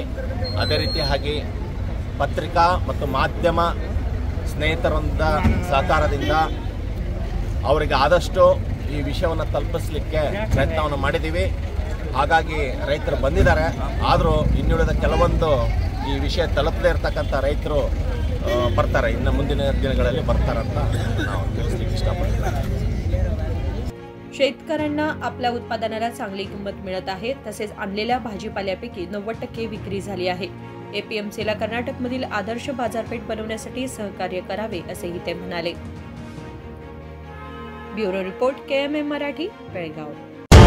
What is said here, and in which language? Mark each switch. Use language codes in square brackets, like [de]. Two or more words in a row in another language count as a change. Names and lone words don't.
[kn] ಅದೇ ರೀತಿಯಾಗಿ ಪತ್ರಿಕಾ ಮತ್ತು ಮಾಧ್ಯಮ ಸ್ನೇಹಿತರಿಂದ ಸಹಕಾರದಿಂದ ಅವರಿಗೆ ಆದಷ್ಟು ಈ ವಿಷಯವನ್ನು ತಲುಪಿಸಲಿಕ್ಕೆ ಪ್ರಯತ್ನವನ್ನು ಮಾಡಿದ್ದೀವಿ। ಹಾಗಾಗಿ ರೈತರು ಬಂದಿದ್ದಾರೆ, ಆದರೂ ಇನ್ನುಳಿದ ಕೆಲವೊಂದು ಈ ವಿಷಯ ತಲುಪದೇ ಇರತಕ್ಕಂಥ रैतरू ಬರ್ತಾರೆ, ಇನ್ನು ಮುಂದಿನ ದಿನಗಳಲ್ಲಿ ಬರ್ತಾರಂತ ನಾವು ತಿಳಿಸಲಿಕ್ಕೆ ಇಷ್ಟಪಡ್ತೀವಿ। [mr] शेतकऱ्यांना आपल्या उत्पादनाला चांगली किंमत मिळत आहे, तसेच आणलेल्या भाजीपाल्यापैकी 90% विक्री झाली आहे। एपीएमसीला कर्नाटकमधील आदर्श बाजारपेठ बनवण्यासाठी सहकार्य करावे असेही ते म्हणाले. ब्युरो रिपोर्ट KMM मराठी, बेळगाव.